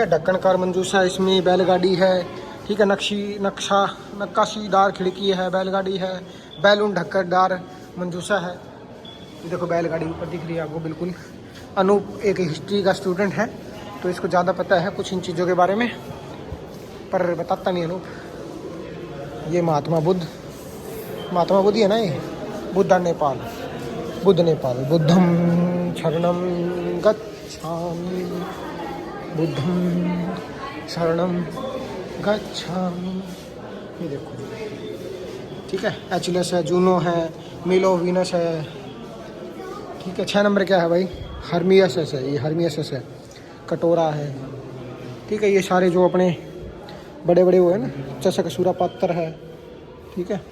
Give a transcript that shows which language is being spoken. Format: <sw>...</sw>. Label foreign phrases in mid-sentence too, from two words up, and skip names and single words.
<hi>ढक्कनकार मंजूसा, इसमें बैलगाड़ी है, ठीक है। नक्काशीदार खिड़की है, बैलगाड़ी है, बैलून ढक्कनदार मंजूसा है। ये देखो बैलगाड़ी ऊपर दिख रही है आपको बिल्कुल। अनूप एक हिस्ट्री का स्टूडेंट है तो इसको ज़्यादा पता है कुछ इन चीज़ों के बारे में, पर बताता नहीं अनूप। ये महात्मा बुद्ध ही है ना, ये बुद्ध नेपाल,</hi> <pi>बुद्धम शरणम गच्छामि, बुद्धम शरणम गच्छामि।</pi> <hi>ये देखो, ठीक है। एचलेस है, जूनो है, मिलो वीनस है, ठीक है। 6 नंबर क्या है भाई, हर्मियस है, ये हर्मियस है, कटोरा है, ठीक है। ये सारे जो अपने बड़े बड़े वो है ना, चषक सूरा पात्र है, ठीक है।</hi>